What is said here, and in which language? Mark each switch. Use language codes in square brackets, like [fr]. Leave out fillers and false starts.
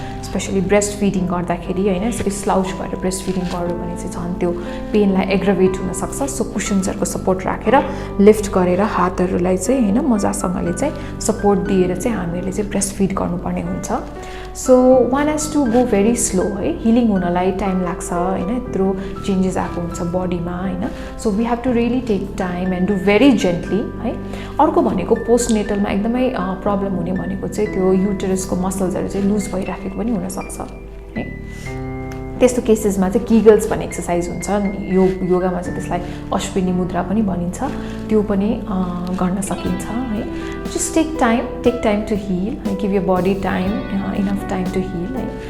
[ne] Specially breast feeding गर्दाखेरि होइन यसरी स्लाउच भएर ब्रेस्ट फिडिङ गर्यो भने चाहिँ झन् त्यो पेनलाई एग्राभेट हुनसक्छ। सो कुसन्सहरूको सपोर्ट राखेर लिफ्ट गरेर हातहरूलाई चाहिँ होइन मजासँगले चाहिँ सपोर्ट दिएर चाहिँ हामीहरूले चाहिँ ब्रेस्ट फिड गर्नुपर्ने हुन्छ। [en] so one has to go very slow [ne] है, हिलिङ हुनलाई टाइम लाग्छ होइन, यत्रो चेन्जेस आएको हुन्छ बडीमा होइन। [en] so we have to really take time and do very gently [ne] है। अर्को भनेको पोस्ट नेटलमा एकदमै प्रब्लम हुने भनेको चाहिँ त्यो युटेरसको मसल्सहरू चाहिँ लुज भइराखेको पनि हुनसक्छ है। त्यस्तो केसेसमा चाहिँ किगल्स भन्ने एक्सर्साइज हुन्छ, योगामा चाहिँ त्यसलाई अश्विनी मुद्रा पनि भनिन्छ, त्यो पनि गर्न सकिन्छ है। [en] just take time to heal, give your body time, enough time to heal [ne] है।